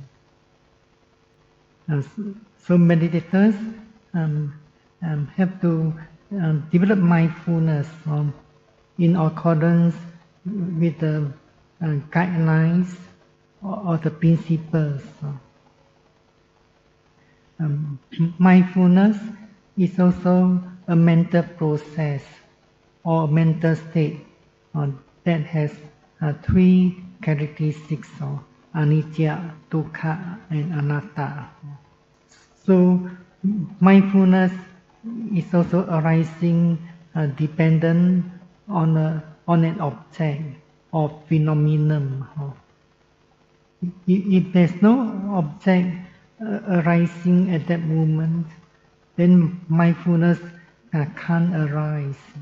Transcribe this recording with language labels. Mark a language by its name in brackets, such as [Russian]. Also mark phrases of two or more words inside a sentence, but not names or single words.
[English] So meditators have to develop mindfulness in accordance with the guidelines or the principles. Mindfulness is also a mental process or mental state that has three characteristics: [Pali] anicca, dukkha, and anatta. [English] So mindfulness is also arising dependent on an object or phenomenon. If there's no object arising at that moment, then mindfulness can't arise.